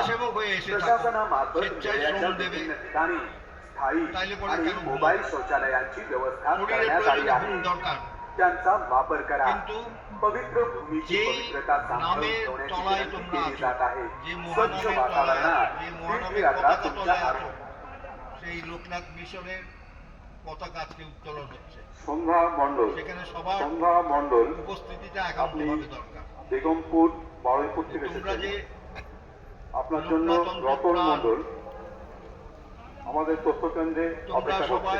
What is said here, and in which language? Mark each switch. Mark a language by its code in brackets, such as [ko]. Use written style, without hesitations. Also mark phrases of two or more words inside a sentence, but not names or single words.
[mr] प्रशासनामार्फत वेळेच्या विभिन्न ठिकाणी स्थायी आणि मोबाईल शौचालयांची व्यवस्था करण्यात आली आहे. त्यांचा वापर करा. पवित्र भूमीची पवित्रता सांभाळून ठेवण्याची विनंती केली जात आहे. स्वच्छ वातावरणात तीर्थयात्रा तुमच्या [bn] সেই লোকনাথ মিশনের পতাকা আজকে উত্তোলন হচ্ছে। সন্ধ্যা মণ্ডল, সেখানে সবার সন্ধ্যা মণ্ডল উপস্থিতিটা একান্তভাবে দরকার। বেগমপুর বারুইপুর থেকে তোমরা যে আপনার জন্য রতন মণ্ডল আমাদের তথ্য কেন্দ্রে অপেক্ষা করছেন।